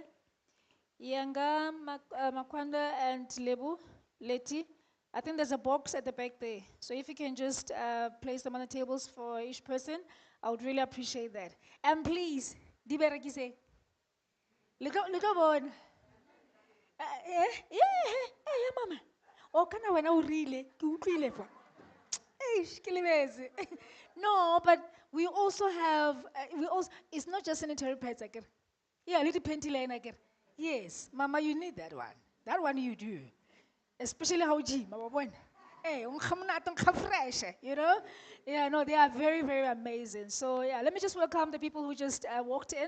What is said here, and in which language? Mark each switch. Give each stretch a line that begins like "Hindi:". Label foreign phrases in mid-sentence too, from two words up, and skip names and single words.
English: Yanga, Makwanda, and Lebu, Leti. I think there's a box at the back there. So if you can just place them on the tables for each person, I would really appreciate that. And please, Diberekise. Look on. Yeah, mama.
Tswana: O kana wena o rile, ke utlwile fa. Eish, ke lebetse.
English: No, but we also have, it's not just sanitary pads, I get. Yeah, little panty line, I get. Yes, mama, you need that one. That one you do. Especially how G, mama, when. Hey, fresh, you know? Yeah, no, they are very, very amazing. So, yeah, let me just welcome the people who just walked in.